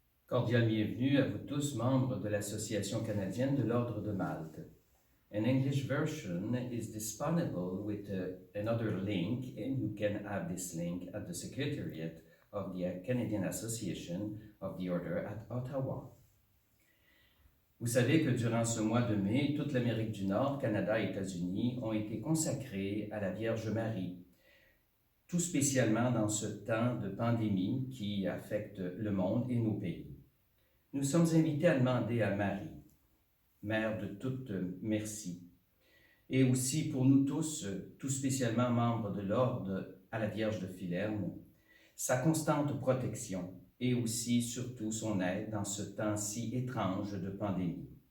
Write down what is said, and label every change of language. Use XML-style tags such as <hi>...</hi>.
<fr>Cordial bienvenue à vous tous, membres de l'Association canadienne de l'Ordre de Malte.</fr> <en>An English version is disponible with another link, and you can have this link at the Secretariat of the Canadian Association of the Order at Ottawa.</en> <fr>Vous savez que durant ce mois de mai, toute l'Amérique du Nord, Canada et États-Unis ont été consacrés à la Vierge Marie, tout spécialement dans ce temps de pandémie qui affecte le monde et nos pays. Nous sommes invités à demander à Marie, Mère de toute merci, et aussi pour nous tous, tout spécialement membres de l'Ordre à la Vierge de Philerme, sa constante protection et aussi, surtout, son aide dans ce temps si étrange de pandémie.</fr>